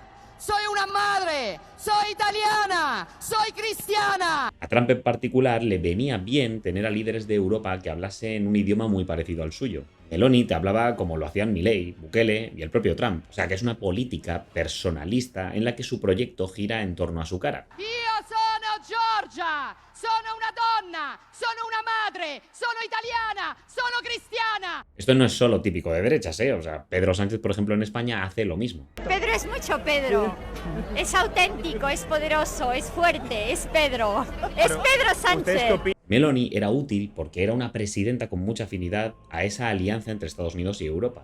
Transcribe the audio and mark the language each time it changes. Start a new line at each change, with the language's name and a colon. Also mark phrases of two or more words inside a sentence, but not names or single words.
Spanish: ¡Soy una madre! ¡Soy italiana! ¡Soy cristiana! A Trump en particular le venía bien tener a líderes de Europa que hablasen un idioma muy parecido al suyo. Meloni te hablaba como lo hacían Milei, Bukele y el propio Trump. O sea que es una política personalista en la que su proyecto gira en torno a su cara.
Italian: Io sono Giorgia! Sono una donna! Sono una madre! Sono italiana! Sono cristiana!
Spanish: Esto no es solo típico de derechas, O sea, Pedro Sánchez, por ejemplo, en España hace lo mismo. Pedro es mucho Pedro. Es auténtico, es poderoso, es fuerte, es Pedro. Es Pedro Sánchez. Meloni era útil porque era una presidenta con mucha afinidad a esa alianza entre Estados Unidos y Europa.